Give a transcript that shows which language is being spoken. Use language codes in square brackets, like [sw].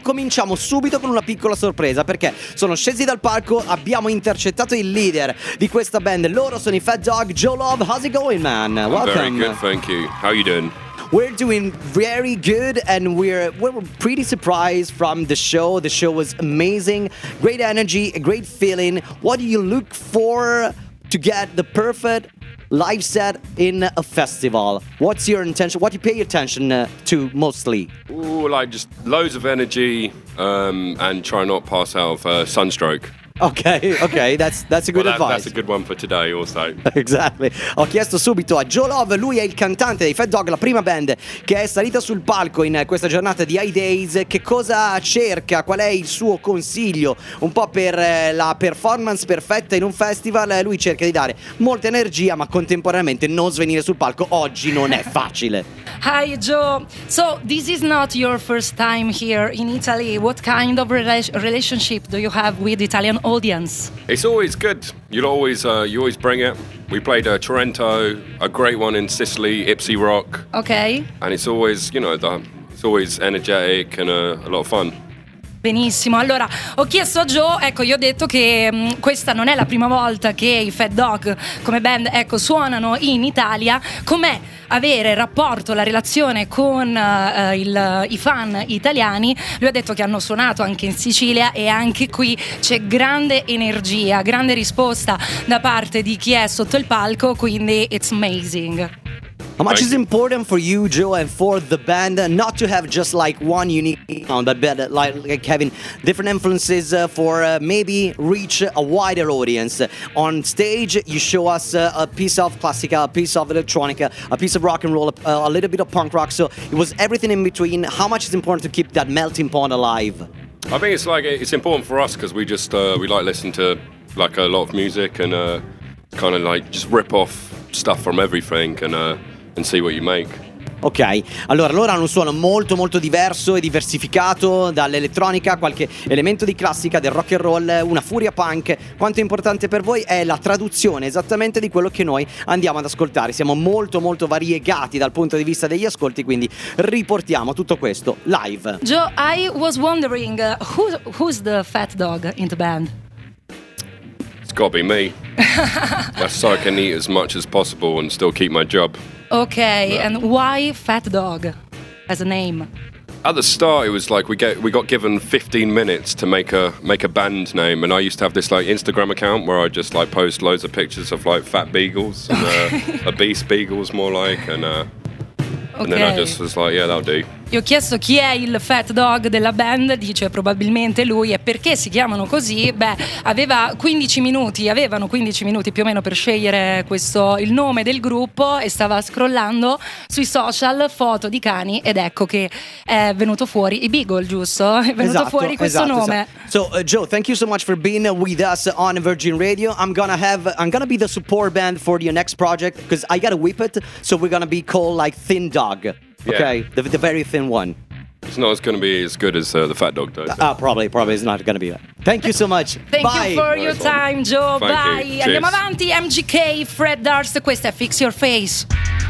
[it] Cominciamo subito con una piccola sorpresa, perché sono scesi dal palco, abbiamo intercettato il leader di questa band. Loro sono i Fat Dog. [en] Joe Love, how's it going, man? Welcome. Very good, thank you. How are you doing? We're doing very good, and we're pretty surprised from the show. The show was amazing, great energy, a great feeling. What do you look for to get the perfect live set in a festival? What's your intention? What do you pay attention to mostly? Ooh, like just loads of energy, and try not pass out of sunstroke. Okay, that's a good advice. That's a good one for today also. Exactly. [it] Ho chiesto subito a Joe Love, lui è il cantante dei Fat Dog, la prima band che è salita sul palco in questa giornata di High Days. Che cosa cerca, qual è il suo consiglio un po' per la performance perfetta in un festival? Lui cerca di dare molta energia, ma contemporaneamente non svenire sul palco. Oggi non è facile. [en] Hi Joe, so this is not your first time here in Italy. What kind of relationship do you have with Italian audience? It's always good. You always bring it. We played Trento, a great one in Sicily, Ipsy Rock. Okay. And it's always, you know, it's always energetic and a lot of fun. [it] Benissimo. Allora, ho chiesto a Joe, ecco, gli ho detto che questa non è la prima volta che i Fat Dog come band, ecco, suonano in Italia. Com'è avere il rapporto, la relazione con i fan italiani? Lui ha detto che hanno suonato anche in Sicilia e anche qui c'è grande energia, grande risposta da parte di chi è sotto il palco, quindi [en] it's amazing. How much is important for you, Joe, and for the band, not to have just like one unique sound, but like having different influences for maybe reach a wider audience? On stage, you show us a piece of classica, a piece of electronica, a piece of rock and roll, a little bit of punk rock. So it was everything in between. How much is important to keep that melting pot alive? I think it's important for us because we like listen to like a lot of music and kind of like just rip off stuff from everything and see what you make. [it] Ok, allora loro hanno un suono molto molto diverso e diversificato dall'elettronica, qualche elemento di classica, del rock and roll, una furia punk. Quanto è importante per voi è la traduzione esattamente di quello che noi andiamo ad ascoltare? Siamo molto molto variegati dal punto di vista degli ascolti, quindi riportiamo tutto questo live. [en] Joe, I was wondering who's the Fat Dog in the band? It's gotta be me. That's so I can eat as much as possible and still keep my job. Okay, yeah. And why Fat Dog as a name? At the start, it was like we got given 15 minutes to make a band name, and I used to have this like Instagram account where I just like post loads of pictures of like fat beagles and obese beagles, more like, and then I just was like, yeah, that'll do. [it] Io ho chiesto chi è il Fat Dog della band, dice probabilmente lui, e perché si chiamano così? Beh, avevano 15 minuti più o meno per scegliere il nome del gruppo, e stava scrollando sui social foto di cani ed ecco che è venuto fuori i Beagle, giusto? È venuto nome. Esatto. [en] So Joe, thank you so much for being with us on Virgin Radio. I'm gonna be the support band for your next project, because I gotta whip it, so we're gonna be called like Thin Dog. Yeah. Okay, the very thin one. It's not going to be as good as the Fat Dog, though. Probably it's not going to be. Thank you so much. Thank Bye. You for no, your time, Joe. Thank Bye. You. [it] Andiamo avanti, MGK, Fred Durst, questa è Fix Your Face.